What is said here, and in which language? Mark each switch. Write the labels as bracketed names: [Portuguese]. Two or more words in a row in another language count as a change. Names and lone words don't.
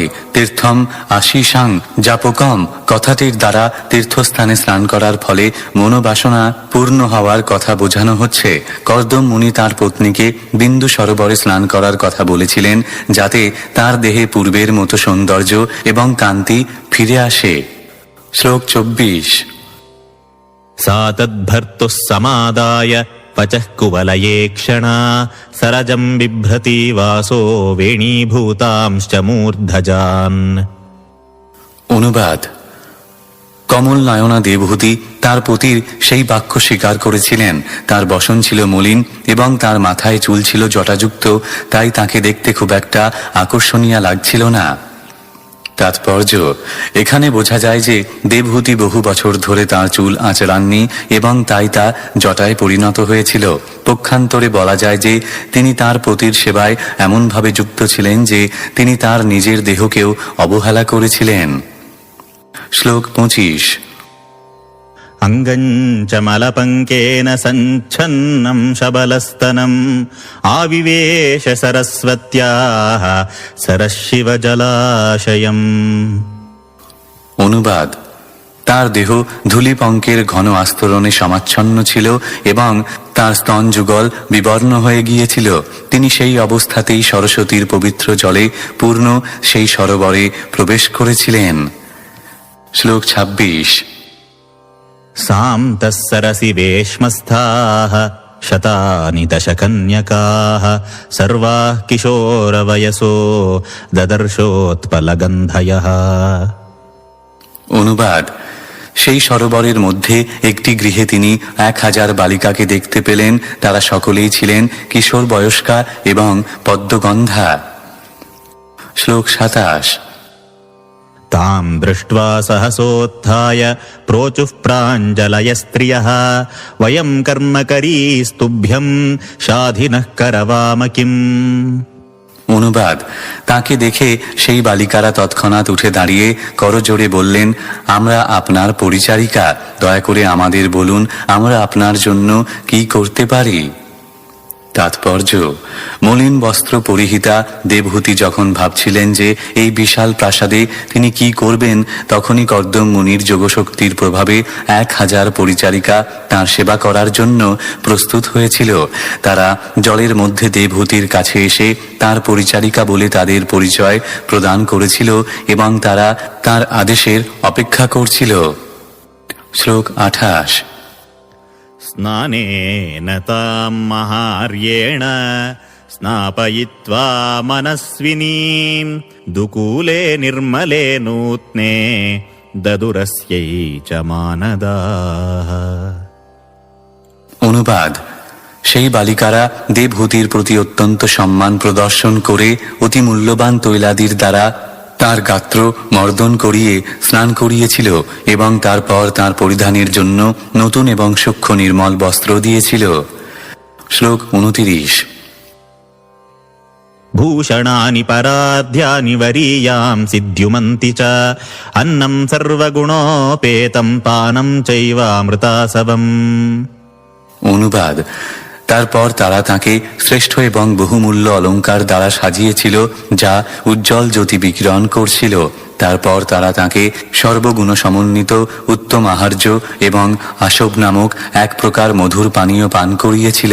[Sanskrit] तीर्थम् आशिषां जापकम् [Bangla] কথাটির দ্বারা তীর্থস্থানে স্নান করার ফলে মনোবাসনা পূর্ণ হওয়ার কথা বোঝানো হচ্ছে। কর্দম মুনি তার পত্নীকে বিন্দু সরোবরে স্নান করার কথা বলেছিলেন, যাতে তার দেহে পূর্বের মতো সৌন্দর্য এবং কান্তি ফিরে আসে। শ্লোক 24। [Sanskrit] सा तद्भर्तुः समादाय पचः कुवलये क्षणा सरजं बिभ्रति वासो वेणीभूतांश्च मूर्धजान्। [Bangla] অনুবাদ: কমল নয়না দেবহূতি তার পতির সেই বাক্য স্বীকার করেছিলেন। তার বসন ছিল মলিন এবং তার মাথায় চুল ছিল জটাযুক্ত, তাই তাকে দেখতে খুব একটা আকর্ষণীয় লাগছিল না। তাৎপর্য: এখানে বোঝা যায় যে দেবহূতি বহু বছর ধরে তার চুল আঁচড়াননি এবং তাই তা জটায় পরিণত হয়েছিল। পক্ষান্তরে বলা যায় যে তিনি তার পতির সেবায় এমনভাবে যুক্ত ছিলেন যে তিনি তার নিজের দেহকেও অবহেলা করেছিলেন। শ্লোক 25। [Sanskrit] अङ्गं च मलपङ्केन सञ्छन्नं शबलस्तनम् आविवेश सरस्वत्याः सरशिवजलाशयम्। [Bangla] অনুবাদ: তার দেহ ধূলিপঙ্কের ঘন আস্তরণে সমাচ্ছন্ন ছিল এবং তার স্তন যুগল বিবর্ণ হয়ে গিয়েছিল। তিনি সেই অবস্থাতেই সরস্বতীর পবিত্র জলে পূর্ণ সেই সরোবরে প্রবেশ করেছিলেন। শ্লোক 26। [Sanskrit] सान्तः सरसि वेश्मस्थाः शतानि दशकन्यकाः सर्वाः किशोरवयसो ददर्शोत्पलगन्धयः। [Bangla] অনুবাদ: সেই সরোবরের মধ্যে একটি গৃহে তিনি 1000 বালিকাকে দেখতে পেলেন। তারা সকলেই ছিলেন কিশোর বয়স্কা এবং পদ্মগন্ধা। শ্লোক 27। [Sanskrit] तां दृष्ट्वा सहसोत्थाय प्रोचुः प्राञ्जलयस्त्रियः वयं कर्मकरीस्तुभ्यं शाधिनः करवाम किम्। [Bangla] অনুবাদ: তাকে দেখে সেই বালিকারা তৎক্ষণাৎ উঠে দাঁড়িয়ে করজোড়ে বললেন, আমরা আপনার পরিচারিকা, দয়া করে আমাদের বলুন আমরা আপনার জন্য কি করতে পারি। তাৎপর্য: মলিন বস্ত্র পরিহিতা দেবহূতি যখন ভাবছিলেন যে এই বিশাল প্রাসাদে তিনি কি করবেন, তখনই কর্দম মুনির যোগশক্তির প্রভাবে 1000 পরিচারিকা তাঁর সেবা করার জন্য প্রস্তুত হয়েছিল। তারা জলের মধ্যে দেবহূতির কাছে এসে তার পরিচারিকা বলে তাদের পরিচয় প্রদান করেছিল এবং তারা তার আদেশের অপেক্ষা করছিল। শ্লোক 28। [Sanskrit] स्नानेन तां महार्येण स्नापयित्वा मनस्विनीं दुकूले निर्मले नूत्ने ददुरस्यै च मानदाः। [Bangla] অনুবাদ: সেই বালিকারা দেবহূতির প্রতি অত্যন্ত সম্মান প্রদর্শন করে অতি মূল্যবান তৈলাদির দ্বারা তার গাত্র মর্দন করিয়ে স্নান করিয়েছিল এবং তারপর তার পরিধানের জন্য নতুন এবং সূক্ষ্ম নির্মল বস্ত্র দিয়েছিল। শ্লোক 29। [Sanskrit] भूषणानि पराध्यानि वरीयां सिद्ध्युमन्ति च अन्नं सर्वगुणोपेतं पानं चैवामृतासवम्। [Bangla] অনুবাদ: তারপর তারা তাকে শ্রেষ্ঠ এবং বহুমূল্য অলঙ্কার দ্বারা সাজিয়েছিল যা উজ্জ্বল জ্যোতি বিকিরণ করছিল। তারপর তারা তাকে সর্বগুণ সমন্বিত উত্তম আহার্য এবং আসব নামক এক প্রকার মধুর পানীয় পান করিয়েছিল।